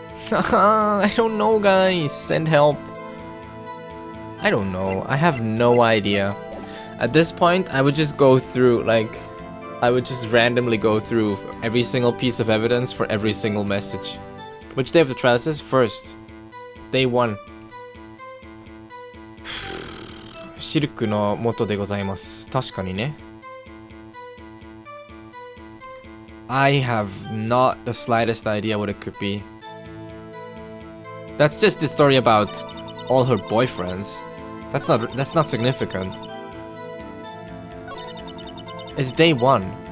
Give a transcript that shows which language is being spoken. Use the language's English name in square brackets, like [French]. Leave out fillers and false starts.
[English] I don't know, guys. Send help. I don't know. I have no idea. At this point, I would just go through, like, I would just randomly go through every single piece of evidence for every single message. Which day of the trial is this? First. Day 1. [Japanese] シルクの元でございます。確かにね。 [English] I have not the slightest idea what it could be. That's just the story about all her boyfriends. That's not significant. It's day 1.